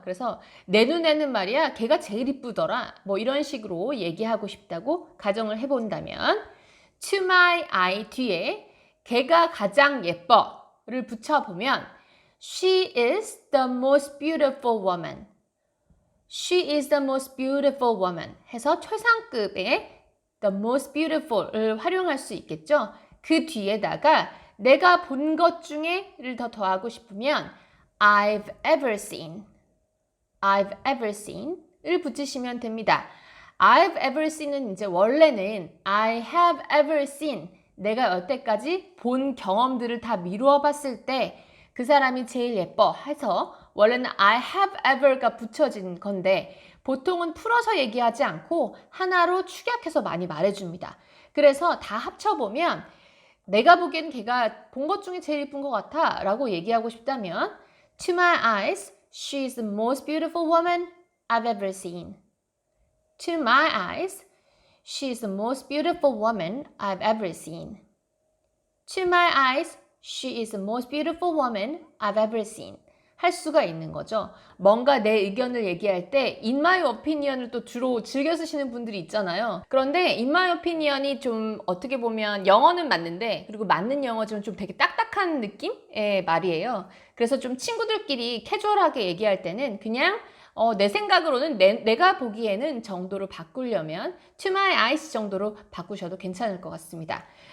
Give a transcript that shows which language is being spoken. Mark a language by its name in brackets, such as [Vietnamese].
[Korean] 그래서 내 눈에는 말이야 걔가 제일 이쁘더라, 뭐 이런 식으로 얘기하고 싶다고 가정을 해본다면 [English] to my eye [Korean] 뒤에 걔가 가장 예뻐를 붙여보면 [English] She is the most beautiful woman. She is the most beautiful woman [Korean] 해서 최상급의 [English] the most beautiful을 [Korean] 활용할 수 있겠죠. 그 뒤에다가 내가 본 것 중에를 더 더하고 싶으면 [English] I've ever seen, I've ever seen [Korean] 을 붙이시면 됩니다. [English] I've ever seen [Korean] 은 이제 원래는 [English] I have ever seen, [Korean] 내가 여태까지 본 경험들을 다 미루어 봤을 때 그 사람이 제일 예뻐 해서 원래는 [English] I have ever [Korean] 가 붙여진 건데, 보통은 풀어서 얘기하지 않고 하나로 축약해서 많이 말해줍니다. 그래서 다 합쳐보면 내가 보기엔 걔가 본 것 중에 제일 예쁜 것 같아 라고 얘기하고 싶다면 [English] To my eyes, she is the most beautiful woman I've ever seen. To my eyes, she is the most beautiful woman I've ever seen. To my eyes, she is the most beautiful woman I've ever seen. [Korean] 할 수가 있는 거죠. 뭔가 내 의견을 얘기할 때 [English] in my opinion [Korean] 을 또 주로 즐겨 쓰시는 분들이 있잖아요. 그런데 [English] in my opinion [Korean] 이 좀 어떻게 보면 영어는 맞는데, 그리고 맞는 영어지만 좀 되게 딱딱한 느낌의 말이에요. 그래서 좀 친구들끼리 캐주얼하게 얘기할 때는 그냥 내 생각으로는 내가 보기에는 정도로 바꾸려면 [English] to my eyes [Korean] 정도로 바꾸셔도 괜찮을 것 같습니다.